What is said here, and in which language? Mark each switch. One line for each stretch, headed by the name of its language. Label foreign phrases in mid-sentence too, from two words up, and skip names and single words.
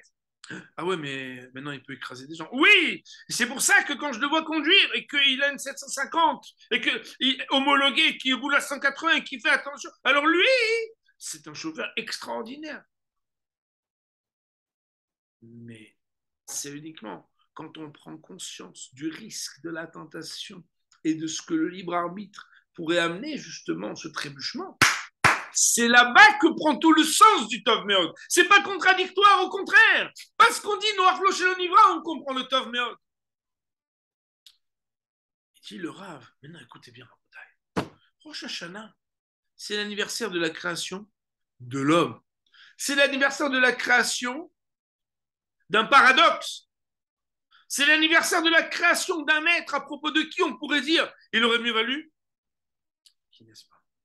French: Ah ouais, mais maintenant il peut écraser des gens. Oui, c'est pour ça que quand je le vois conduire et qu'il a une 750 et qu'il est homologué, qu'il roule à 180 et qu'il fait attention, alors lui, c'est un chauffeur extraordinaire. Mais c'est uniquement quand on prend conscience du risque de la tentation et de ce que le libre arbitre pourrait amener justement ce trébuchement. C'est là-bas que prend tout le sens du
Hebrew: טוב מאוד.
French: C'est pas contradictoire, au contraire. Parce qu'on dit noir chez l'onivra, on comprend le
Hebrew: טוב מאוד.
French: Il dit le Rav, maintenant écoutez bien, Rosh Hashanah, c'est l'anniversaire de la création de l'homme. C'est l'anniversaire de la création d'un paradoxe. C'est l'anniversaire de la création d'un être à propos de qui on pourrait dire il aurait mieux valu qu'il n'est pas.